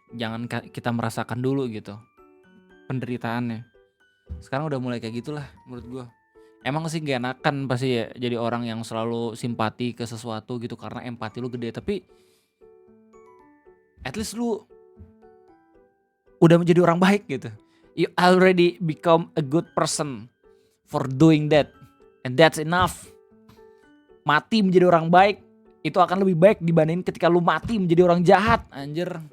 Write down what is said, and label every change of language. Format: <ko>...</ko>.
<id>Jangan kita merasakan dulu gitu penderitaannya. Sekarang udah mulai kayak gitulah menurut gue. Emang sih gak enakan pasti ya jadi orang yang selalu simpati ke sesuatu gitu karena empati lu gede. Tapi</id> <en>at least</en> <id>lu udah menjadi orang baik gitu.</id> <en>You already become a good person for doing that. And that's enough.</en> <id>Mati menjadi orang baik itu akan lebih baik dibanding ketika lu mati menjadi orang jahat, anjir.</id>